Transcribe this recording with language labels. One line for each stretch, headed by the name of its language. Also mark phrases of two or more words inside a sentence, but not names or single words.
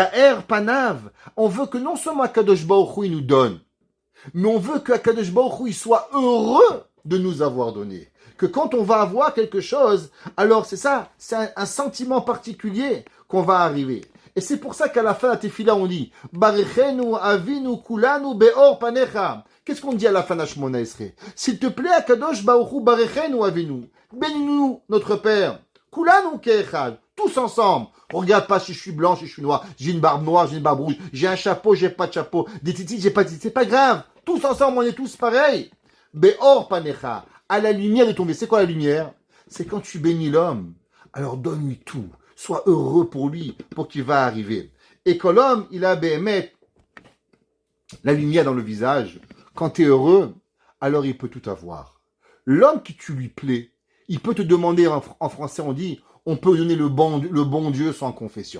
French: On veut que non seulement
Hebrew: קדוש ברוך הוא
French: nous donne, Mais on veut que
Hebrew: הקדוש ברוך הוא,
French: il soit heureux de nous avoir donné. Que quand on va avoir quelque chose, alors c'est ça, c'est un sentiment particulier qu'on va arriver. Et c'est pour ça qu'à la fin de la tefila, on dit
Hebrew: ברכנו אבינו כלנו באור פניך.
French: Qu'est-ce qu'on dit à la fin de la Shemona Esrei? S'il te plaît,
Hebrew: הקדוש ברוך הוא, ברכנו אבינו.
French: Bénis-nous, notre Père.
Hebrew: כלנו כאחד.
French: Tous ensemble. On regarde pas si je suis blanc, si je suis noir. J'ai une barbe noire, j'ai une barbe rouge. J'ai un chapeau, j'ai pas de chapeau. Des titis, j'ai pas de titis. C'est pas grave. Tous ensemble, on est tous pareils.
Hebrew: באור פניך.
French: À la lumière de ton vie. C'est quoi la lumière? C'est quand tu bénis l'homme. Alors donne-lui tout. Sois heureux pour lui, pour qu'il va arriver. Et quand l'homme, il a béhémet, la lumière dans le visage, quand tu es heureux, alors il peut tout avoir. L'homme qui tu lui plais, il peut te demander, en français on dit, on peut donner le bon Dieu sans confession.